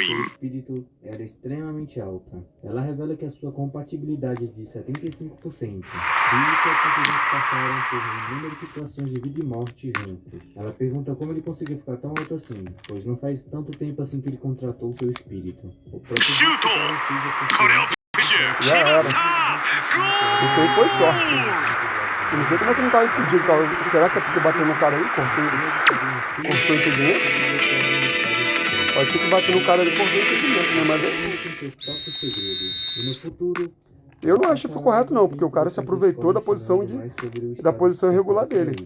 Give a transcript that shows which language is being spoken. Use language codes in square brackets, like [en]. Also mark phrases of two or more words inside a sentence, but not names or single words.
[pt] seu espírito era extremamente alta. Ela revela que a sua compatibilidade é de 75%. E isso é porque eles passaram por inúmeras situações de vida e morte juntos. Ela pergunta como ele conseguiu ficar tão alto assim, pois não faz tanto tempo assim que ele contratou o seu espírito. O próprio [en] Shoot. [pt] espírito [ja] これをプッシュ [pt] Já era. [ja] ゴ [pt] Isso aí foi sorte. Eu não sei como é que não tava impedido, cara. Será que é porque bateu no cara aí? Cortou o impedimento? Pode ser que bateu no cara ali e cortou o impedimento, né? Mas eu não acho que foi correto não, porque o cara se aproveitou da posição irregular dele.